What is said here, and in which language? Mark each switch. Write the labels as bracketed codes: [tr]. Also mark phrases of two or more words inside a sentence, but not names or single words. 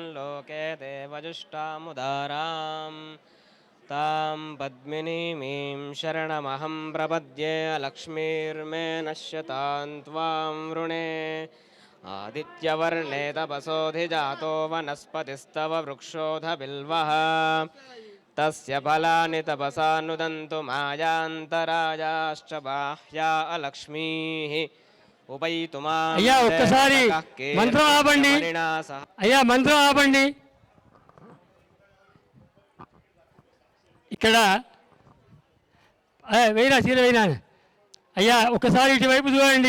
[sa] लोके देवजुष्टामुदारां तां पद्मिनीमीं शरणमहं प्रपद्ये लक्ष्मीर्मे नश्यतां त्वां वृणे आदित्यवर्णे तपसोऽधिजातो वनस्पतिस्तव वृक्षोऽधबिल्वः तस्य फलानि तपसा नुदन्तु मायान्तरायाश्च बाह्या अलक्ष्मीः [te] అయ్యా ఒక్కసారి మంత్రం ఆపండి. అయ్యా మంత్రం ఆపండి. ఇక్కడ వేయినా చీర వేయినా. అయ్యా ఒక్కసారి ఇటువైపు చూడండి.